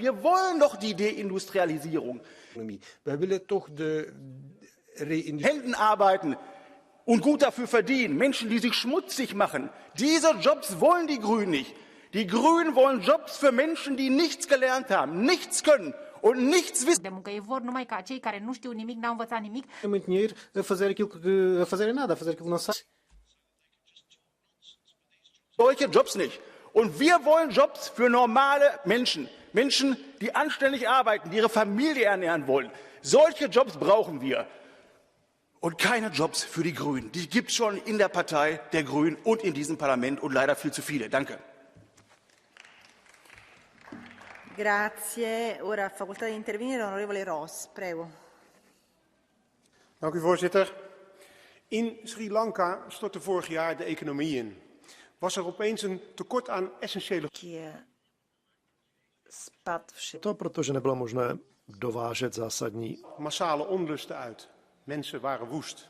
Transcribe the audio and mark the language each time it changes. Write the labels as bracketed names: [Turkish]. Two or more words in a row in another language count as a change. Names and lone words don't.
[German] Wir wollen doch die Deindustrialisierung. Händen arbeiten und gut dafür verdienen. Menschen, die sich schmutzig machen. Diese Jobs wollen die Grünen nicht. Die Grünen wollen Jobs für Menschen, die nichts gelernt haben, nichts können und nichts wissen. [Romanian] De muncă. Ei vor numai ca cei care nu știu nimic, n-au învățat nimic. [Portuguese] Dinheiro a fazer nada, a fazer aquilo que não sabe. [German] Solche Jobs nicht. Und wir wollen Jobs für normale Menschen. Menschen, die anständig arbeiten, die ihre Familie ernähren wollen. Solche Jobs brauchen wir. Und keine Jobs für die Grünen. Die gibt es schon in der Partei der Grünen und in diesem Parlament und leider viel zu viele. Danke. [Italian] Grazie. Ora ha facoltà di intervenire l'onorevole Ross. Prego. [Dutch] Dank u, voorzitter. In Sri Lanka stortte vorig jaar de economie in. Was er opeens een tekort aan essentiële... [Czech] To protože nebylo možné dovážet zásadní. [Dutch] Massale onlusten uit. Mensen waren woest.